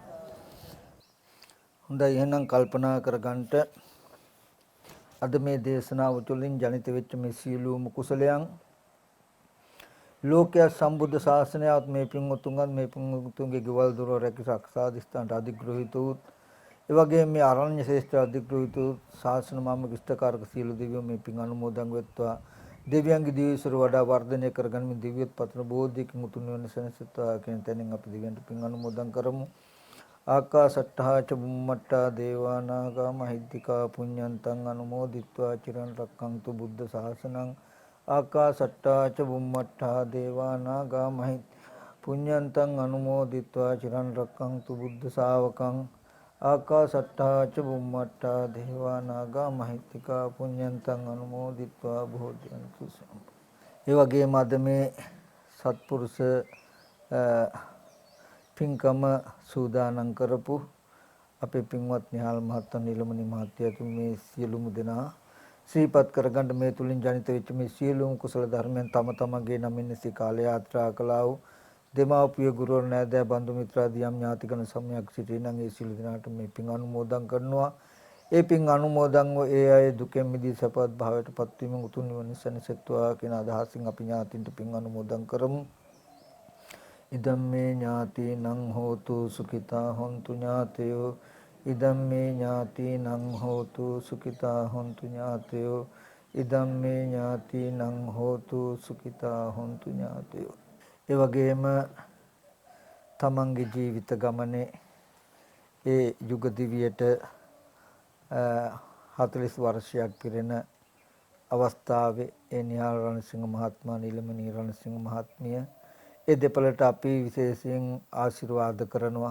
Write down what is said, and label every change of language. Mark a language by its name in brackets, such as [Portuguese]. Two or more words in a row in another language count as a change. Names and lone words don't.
[Sinhala] හොඳයි එහෙනම් කල්පනා කරගන්නට අද මේ දේශනාව තුළින් ජනිත වෙච්ච මේ සියලුම කුසලයන් ලෝකයේ සම්බුද්ධ ශාසනයත් මේ පින්වතුන්ගත් මේ පින්වතුන්ගේ ගෙවල් දොර රැකිසක්සාදිස්ථානට අධිග්‍රහිත වූ ඒ වගේම මේ ආරණ්‍ය ශ්‍රේෂ්ඨ අධිග්‍රහිත වූ ශාසන මාමක ඉෂ්ඨකාරක සියලු දෙවියෝ මේ පින් අනුමෝදන් වෙත්වා දෙවියන්ගේ දිවිසුර වඩා වර්ධනය කරගන්න දිව්‍යත් පතන බෝධිකින් උතුම් වෙන සෙනසත්වා කියන තැනින් අපි දෙවියන්ට පින් අනුමෝදන් කරමු. [Pali] ආකාසට්ඨා ච බුම්මට්ඨා දේවා නාග මහිද්దికා පුඤ්ඤන්තං අනුමෝදිත්වා චිරන් රක්ඛන්තු බුද්ධ ශාසනං ආකාසට්ඨා ච බුම්මට්ඨා දේවා නාග මහිද්దికා පුඤ්ඤන්තං අනුමෝදිත්වා චිරන් රක්ඛන්තු බුද්ධ ශාවකං ආකාසට්ඨා ච බුම්මට්ඨා දේවා නාග මහිද්దికා පුඤ්ඤන්තං අනුමෝදිත්වා බෝධියන්තු සම්ප. [Sinhala] ඒ වගේම අද මේ සත්පුරුෂ පින්කම සූදානම් කරපු අපේ පින්වත් නිහාල් මහත්මයා නිලමනි මහත්තයා මේ සියලුම දෙනා ශ්‍රීපත් කරගන්න මේ තුලින් ජනිත වෙච්ච මේ සියලුම කුසල ධර්මයන් තම තමන්ගේ නමින් සිට කාල යාත්‍රා කළා වූ දෙමාපිය ගුරුවරු නෑදෑ බන්දු මිත්‍රාදී යම් ඥාතිකන සමයක් සිටින නම් ඒ සියලු දෙනාට මේ පින් අනුමෝදන් කරනවා. ඒ පින් අනුමෝදන්ව ඒ අය දුකෙන් මිදී සපවත් භාවයට පත්වීමෙන් උතුම් නිවන සැනසෙත්වා කියන අදහසින් අපි ඥාතින්ට පින් අනුමෝදන් කරමු. [Pali] ඉදම්මේ ඥාතිනං හෝතු සුඛිතා හොන්තු ඥාතයෝ ඉදම්මේ ඥාතිනං හෝතු සුඛිතා හොන්තු ඥාතයෝ ඉදම්මේ ඥාතිනං හෝතු සුඛිතා හොන්තු ඥාතයෝ. [Sinhala] ඒ වගේම තමන්ගේ ජීවිත ගමනේ ඒ යුග දිවියට 40 වර්ෂයක් පිරෙන අවස්ථාවේ ඒ නිහාල් රණසිංහ මහත්මයා නිලමණී රණසිංහ මහත්මිය ඒ දෙපළට අපි විශේෂයෙන් ආශිර්වාද කරනවා.